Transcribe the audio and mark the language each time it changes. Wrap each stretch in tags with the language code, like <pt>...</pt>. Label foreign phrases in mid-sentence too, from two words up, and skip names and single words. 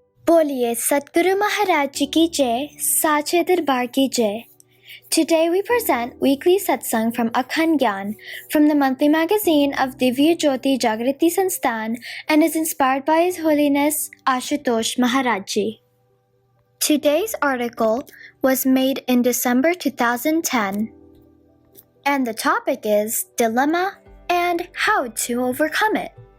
<hi>बोलिए सतगुरु महाराज जी की जय, सच्चे दरबार की जय.</hi> <en>Today we present weekly Satsang from Akhand Gyan from the monthly magazine of Divya Jyoti Jagriti Sansthan and is inspired by His Holiness Ashutosh Maharaj Ji. Today's article was made in December 2010 and the topic is Dilemma and How to Overcome It.</en>